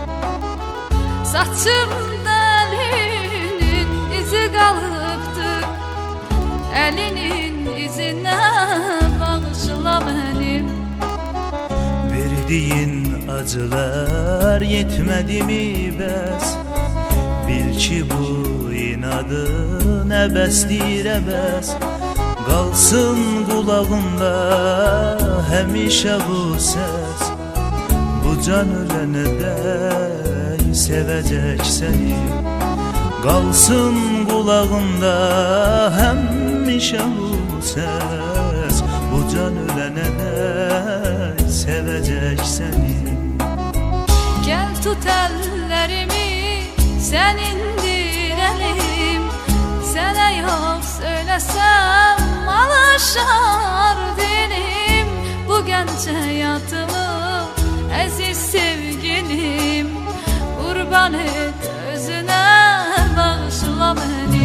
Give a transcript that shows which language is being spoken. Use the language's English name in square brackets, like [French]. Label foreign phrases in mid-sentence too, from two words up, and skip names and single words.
[Turkish] Saçımda elinin izi kalıptı, elinin izine bağışla beni. Verdiğin acılar yetmedi mi bəs? [Azerbaijani] Bil ki bu inadın əbəsdir əbəs. Qalsın qulağında həmişə bu səs, bu can ölənə dək sevəcək səni. Qalsın qulağında həmişə bu səs, bu can ölənə dək sevəcək səni. [Turkish] Gel tut ellerimi, sen indirelim. Sana yok söylesem alışar dilim. Bu genç hayatımı aziz sevgilim, kurban et özüne bağışla beni.